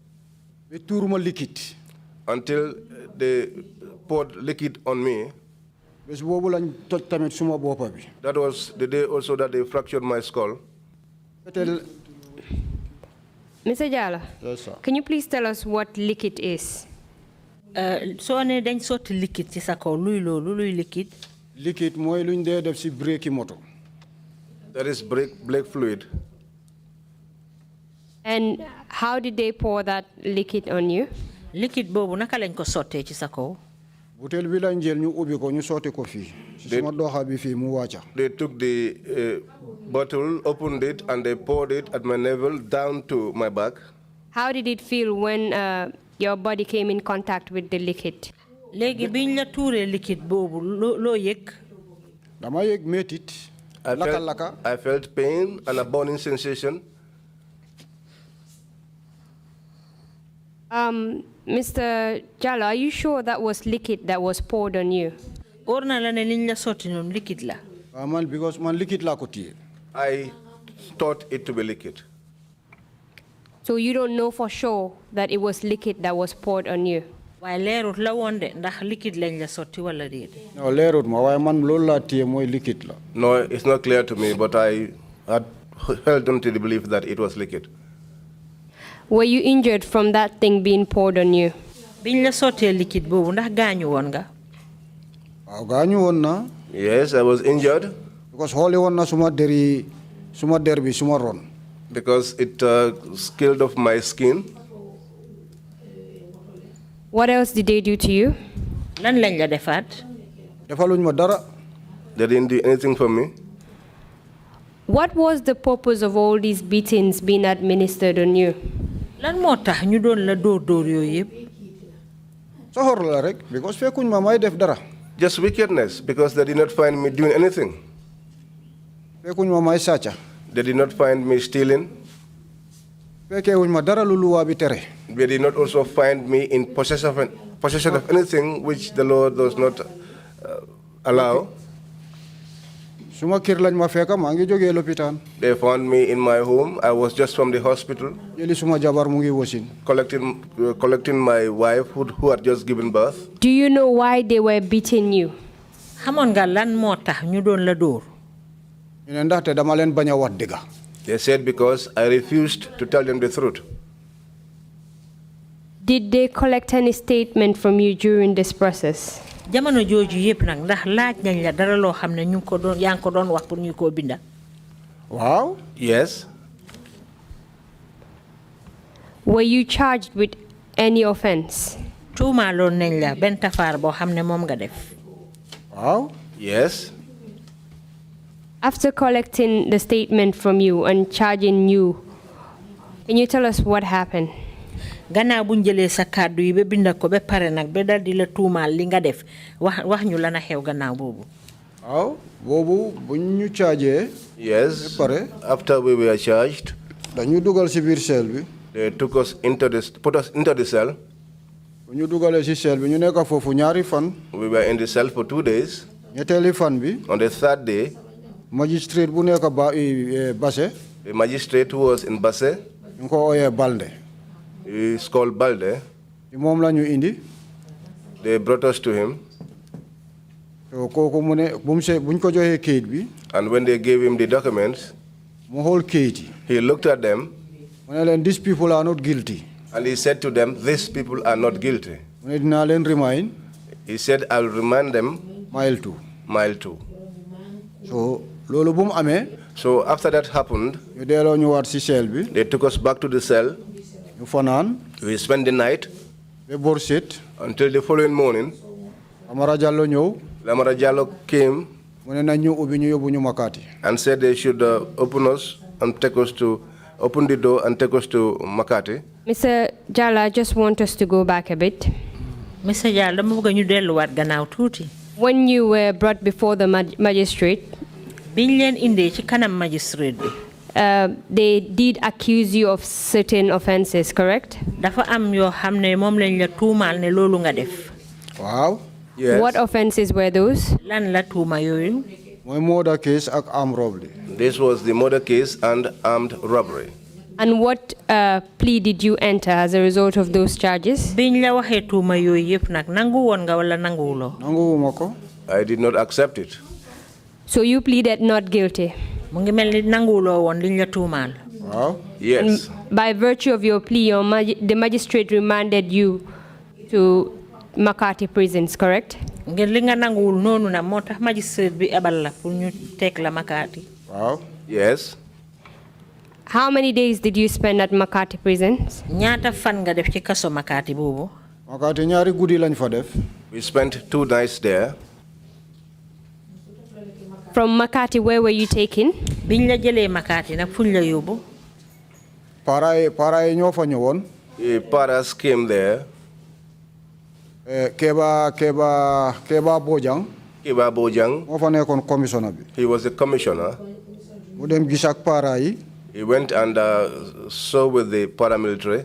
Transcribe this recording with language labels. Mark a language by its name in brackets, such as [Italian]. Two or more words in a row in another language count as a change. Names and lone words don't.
[English] Until they poured liquid on me. That was the day also that they fractured my skull. Mr. Jaleh, yes, sir. Can you please tell us what liquid is? [Wolof] So ne dañ sotti liquide ci sa kaw luy liquide. Liquide mooy luñ dee def ci brake moto. [English] That is brake fluid. And how did they pour that liquid on you? [Wolof] Liquide boobu naka lañ ko sottee ci sa kaw. Butel bi lañ jël ñu ubbi ko ñu sotti ko fii. Suma doxa bi fii mu wàcca. [English] They took the bottle, opened it, and they poured it at my navel down to my back. How did it feel when your body came in contact with the liquid? [Wolof] Léegi biñ la tuuree liquide boobu loo yëg. Dama yëg métit. [English] I felt pain and a burning sensation. Mr. Jallow, are you sure that was liquid that was poured on you? [Wolof] Because man liquid la ko tiye. [English] I thought it to be liquid. So you don't know for sure that it was liquid that was poured on you? No, [Wolof] lerut ma way man lol la tiye moy liquid la. [English] No, it's not clear to me, but I had held on to the belief that it was liquid. Were you injured from that thing being poured on you? Yes, I was injured. Because holy one [Wolof] na suma derbi suma ron. [English] Because it scaled off my skin. What else did they do to you? [Wolof] Defaluñ ma dara. [English] They didn't do anything for me. What was the purpose of all these beatings being administered on you? [Wolof] Sohor la rek because fekuñ ma may def dara. [English] Just wickedness, because they did not find me doing anything. [Wolof] Fekuñ ma may sàcca. [English] They did not find me stealing. [Wolof] Fekewuñ ma dara lu luwa bi tere. [English] They did not also find me in possession of anything which the Lord does not allow. [Wolof] Suma kër lañ ma fekka ma ngi joge lopitaan. [English] They found me in my home. I was just from the hospital. [Wolof] Jeli suma jabar mu ngi wasin. [English] Collecting my wife who had just given birth. Do you know why they were beating you? [Wolof] Xamon nga lan moo tax ñu doon la dóor. Ñu ne ndaxte dama leen bañ a wax dëgga. [English] They said because I refused to tell them the truth. Did they collect any statement from you during this process? [Wolof] Jamono jooju yépp nag ndax laaj nañ la dara loo xam ne ñu ko doon yaa ngi ko doon wax pour ñu ko binda. Waaw. [English] Yes. Were you charged with any offense? [Wolof] Tuumaaloon nañ la benn tafaar boo xam ne moom nga def. Waaw. [English] Yes. After collecting the statement from you and charging you, can you tell us what happened? [Wolof] Gannaaw buñ jëlee sa kàddu yi ba binda ko ba pare nag ba dal di la tuumaal li nga def wax ñu lan a xew gannaaw boobu. Waaw boobu buñ ñu chargé. [English] Yes. [Wolof] Ba pare. [English] After we were charged. [Wolof] Dañu dugal ci biir cell bi. [English] They put us into the cell. [Wolof] Bu ñu dugalee ci cell bi ñu nekk foofu ñaari fan. [English] We were in the cell for 2 days. [Wolof] ñetteeli fan bi. [English] On the 3rd day. [Wolof] Magistrate bu nekk Basse. [English] The magistrate who was in Basse. [Wolof] ñu ko ooyee Balde. [English] He's called Balde. [Wolof] Moom la ñu indi. [English] They brought us to him. [Wolof] So kooku mu ne buñ ko joxee kayit bi. [English] And when they gave him the documents, [Wolof] mu xool kayit yi. [English] he looked at them. [Wolof] Mu ne leen [English] these people are not guilty. And he said to them, these people are not guilty. [Wolof] Mu ne dinaa leen remind. [English] He said, I'll remind them. Mile 2. Mile 2. [Wolof] So loolu bu mu amee. [English] So after that happened, [Wolof] ñu delloo ñu waat ci cell bi. [English] they took us back to the cell. [Wolof] ñu fanaan. [English] We spent the night. [Wolof] ba bor set. [English] Until the following morning. [Wolof] Amara Jallow ñëw. [English] Amara Jallow came. [Wolof] Mu ne nañ ñu ubbi ñu yóbbu ñu Makati. [English] And said they should open the door and take us to Makati. Mr. Jallow, I just want us to go back a bit. Mr. [Wolof] Jallow, dama bëgg ñu delluwaat gannaaw tuuti. [English] When you were brought before the magistrate, [Wolof] biñ leen indee ci kanam magistrate bi. [English] They did accuse you of certain offenses, correct? [Wolof] Dafa am yoo xam ne moom lañ la tuumaal ne loolu nga def. Waaw. [English] Yes. What offenses were those? [Wolof] Lan la tuuma yooyu. [English] Mooy murder case ak armed robbery. This was the murder case and armed robbery. And what plea did you enter as a result of those charges? [Wolof] Biñ la waxee tuuma yooyu yëpp nag nangu woon nga wala nanguwuloo. Nanguwuma ko. [English] I did not accept it. So you pleaded not guilty? [Wolof] Mu ngi mel ni nanguwuloo woon liñ la tuumaal. [English] Wow. Yes. And by virtue of your plea, the magistrate remanded you to Makati prisons, correct? [Wolof] Ngir li nga nanguwul noonu na moo tax magistrate bi ebal la pour ñu teg la Makati. [English] Wow. Yes. How many days did you spend at Makati prisons? [Wolof] Ñaata fan nga def ci kaso Makati boobu? Makati ñaari guddi lañ fa def. [English] We spent 2 nights there. From Makati, where were you taken? [Wolof] Biñ la jëlee Makati nag fuñ la yóbbu? Para yi ñoo fa ñëwoon. [English] Paras came there. Keba Bojang. Kiba Bojang. [Wolof] moo fa nekkoon commissioner bi. [English] He was the commissioner. [Wolof] mu dem gis ak para yi. [English] He went and saw with the paramilitary.